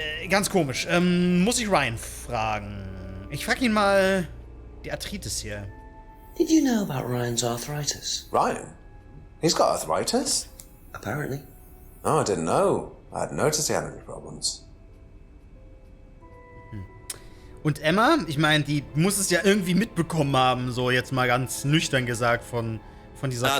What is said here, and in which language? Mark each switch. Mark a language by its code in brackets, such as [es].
[de] Ganz komisch. Muss ich Ryan fragen? Ich frag ihn mal die Arthritis hier. [en] Did you know about Ryan's arthritis? Ryan? He's got arthritis? Apparently. Oh, I didn't know. I hadn't noticed he had any problems. [de] Und Emma, ich meine, die muss es ja irgendwie mitbekommen haben, so jetzt mal ganz nüchtern gesagt, von dieser